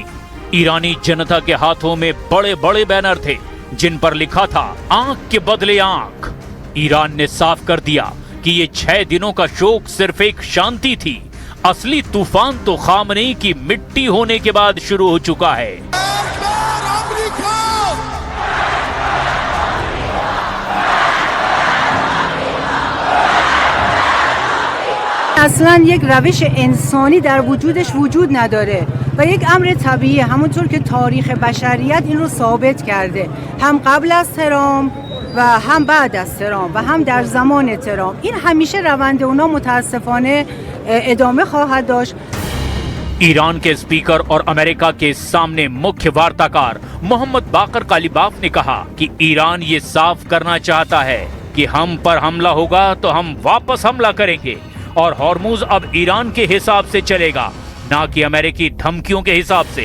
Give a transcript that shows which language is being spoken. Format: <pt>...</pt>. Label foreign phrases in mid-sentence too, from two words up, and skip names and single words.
<hi>ईरानी जनता के हाथों में बड़े बड़े बैनर थे जिन पर लिखा था आंख के बदले आंख। ईरान ने साफ कर दिया कि ये 6 दिनों का शोक सिर्फ एक शांति थी। असली तूफान तो खामनेई की मिट्टी होने के बाद शुरू हो चुका है।</hi> <fa>اصلا یک روش انسانی در وجودش وجود نداره و یک امر طبیعیه، همونطور که تاریخ بشریت این رو ثابت کرده، هم قبل از ترامپ و هم بعد از ترامپ و هم در زمان ترامپ. این همیشه روند اونا متاسفانه ادامه خواهد داشت.</fa> <hi>ईरान के स्पीकर और अमेरिका के सामने मुख्य वार्ताकार मोहम्मद बाकर कालिबाफ ने कहा कि ईरान ये साफ करना चाहता है कि हम पर हमला होगा तो हम वापस हमला करेंगे और हॉर्मुज अब ईरान के हिसाब से चलेगा, ना कि अमेरिकी धमकियों के हिसाब से।</hi>